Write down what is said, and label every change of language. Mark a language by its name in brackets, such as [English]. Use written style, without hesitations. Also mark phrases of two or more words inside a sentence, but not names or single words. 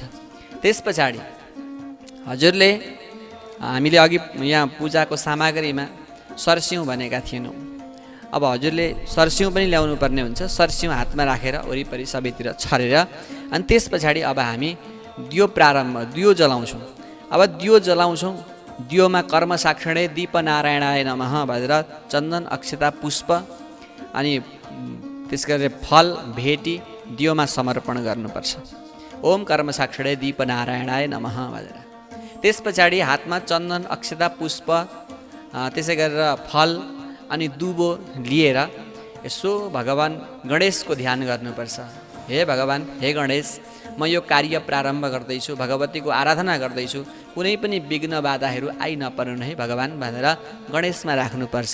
[Nepali] त्यस पछाडि हजुरले हामीले अघि यहाँ पूजाको सामग्रीमा सरस्यौँ भनेका थिएनौँ। अब हजुरले सरस्यौँ पनि ल्याउनु पर्ने हुन्छ। सरस्यौँ हातमा राखेर वरिपरि सबैतिर छरेर अनि त्यस पछाडि अब हामी दियो जलाउँछौँ। अब दियो जलाउँछौँ। दियोमा [Sanskrit] कर्म साक्षिणे दीप नारायणाय नमः [Nepali] भनेर चन्दन, अक्षता, पुष्प अनि त्यस गरी फल भेटी दियोमा समर्पण गर्नुपर्छ। [Sanskrit] ओम कर्म साक्षिणे दीप नारायणाय नमः भनेर। [Nepali] त्यस पछाडि हातमा चन्दन, अक्षता, पुष्प त्यसै गरेर फल अनि दुबो लिएर यसो भगवान गणेशको ध्यान गर्नुपर्छ। हे भगवान, हे गणेश, म यो कार्य प्रारम्भ गर्दैछु, भगवतीको आराधना गर्दैछु, कुनै पनि विघ्न बाधाहरू आइ नपरुन् है भगवान भनेर गणेशमा राख्नुपर्छ।